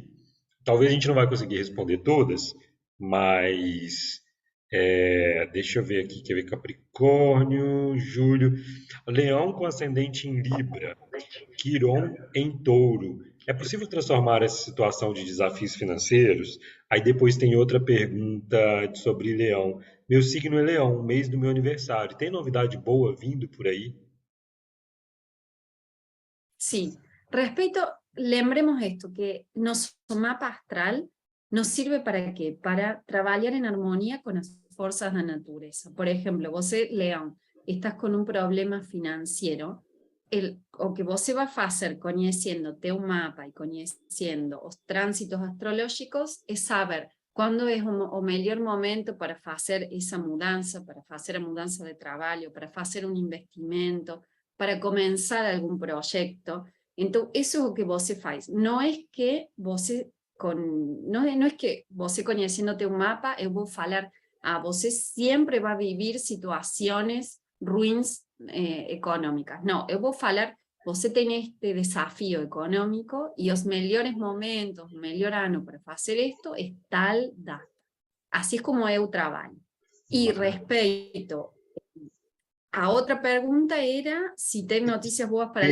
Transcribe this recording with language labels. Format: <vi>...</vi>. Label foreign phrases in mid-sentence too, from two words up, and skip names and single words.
<pt>Talvez a gente não vai conseguir responder todas, mas deixa eu ver aqui, quer ver Capricórnio, Júlio, Leão com ascendente em Libra, Quiron em Touro. É possível transformar essa situação de desafios financeiros? Aí depois tem outra pergunta sobre Leão. Meu signo é Leão, mês do meu aniversário. Tem novidade boa vindo por aí?</pt> <es>Sí, respecto, lembremos esto, que nuestro mapa astral nos sirve para qué? Para trabajar en armonía con las fuerzas de la naturaleza. Por ejemplo, vos, León, estás con un problema financiero, o que vos va a hacer conociéndote un mapa y conociendo los tránsitos astrológicos es saber cuándo es o mejor momento para hacer esa mudanza, para hacer la mudanza de trabajo, para hacer un investimento, para comenzar algún proyecto. Entonces, eso es lo que vos faz. No es que vos no es que vos conociéndote un mapa,</es> <pt>eu vou falar,</pt> <es>vos siempre va a vivir situaciones</es> <pt>ruins econômicas. Não, eu vou falar, você tem este desafio econômico e os melhores momentos, o melhor ano para fazer isto é tal data. Assim é como eu trabalho. E respeito, a outra pergunta era se tem notícias boas para</pt>